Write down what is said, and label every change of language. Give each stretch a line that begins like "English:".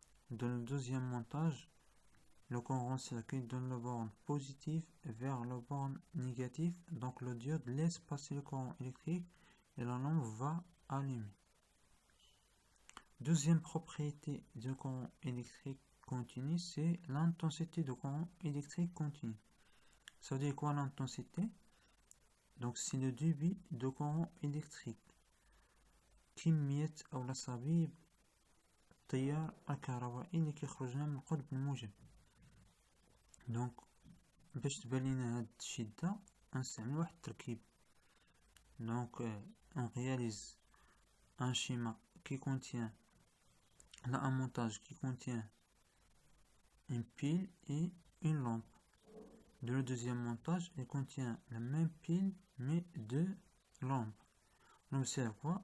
French: Dans le deuxième montage, le courant circule de la borne positive vers la borne négative, donc le diode laisse passer le courant électrique et la lampe va allumer. Deuxième propriété du courant électrique continu, c'est l'intensité du courant électrique continu. Ça veut dire quoi l'intensité? Donc c'est le débit de courant électrique.
Arabic: كمية أو الأصابيب التيار الكهربائي اللي كيخرج لنا من القطب الموجب. دونك باش تبان لينا هاد الشدة غنستعمل واحد التركيب.
French: دونك on réalise un schéma qui contient là un montage qui contient une pile et une lampe. Dans le deuxième montage, il contient la même pile mais deux lampes. On observe quoi?